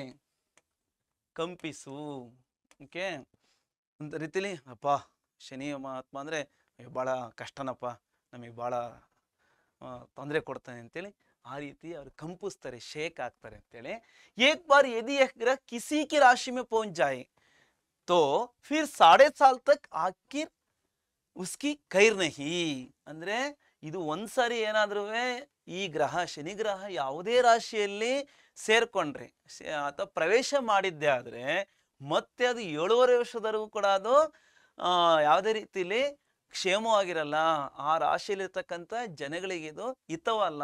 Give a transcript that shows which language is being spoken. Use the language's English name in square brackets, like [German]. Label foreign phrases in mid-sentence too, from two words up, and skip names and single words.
[Kannada] ಕಂಪಿಸು, ಓಕೆ. ಒಂದು ರೀತಿಲಿ ಅಪ್ಪ ಶನಿ ಆತ್ಮ ಅಂದ್ರೆ ಬಹಳ ಕಷ್ಟನಪ್ಪ, ನಮಗೆ ಬಹಳ ತೊಂದರೆ ಕೊಡ್ತಾನೆ ಅಂತೇಳಿ ಆ ರೀತಿ ಅವ್ರು ಕಂಪಿಸ್ತಾರೆ, ಶೇಕ್ ಆಗ್ತಾರೆ ಅಂತೇಳಿ. [Hindi] एक बार यदि यह ग्रह किसी की राशि में पहुंच जाए तो फिर 7.5 साल तक आखिर उसकी खैर नहीं. [Kannada] ಅಂದ್ರೆ ಇದು ಒಂದ್ಸಾರಿ ಏನಾದ್ರೂ ಈ ಗ್ರಹ ಶನಿ ಗ್ರಹ ಯಾವುದೇ ರಾಶಿಯಲ್ಲಿ ಸೇರ್ಕೊಂಡ್ರೆ ಅಥವಾ ಪ್ರವೇಶ ಮಾಡಿದ್ದೆ ಆದ್ರೆ ಮತ್ತೆ ಅದು 7.5 ವರ್ಷದವರೆಗೂ ಕೂಡ ಅದು ಯಾವುದೇ ರೀತಿಲಿ ಕ್ಷೇಮವಾಗಿರಲ್ಲ. ಆ ರಾಶಿಯಲ್ಲಿರ್ತಕ್ಕಂಥ ಜನಗಳಿಗೆ ಇದು ಹಿತವಲ್ಲ.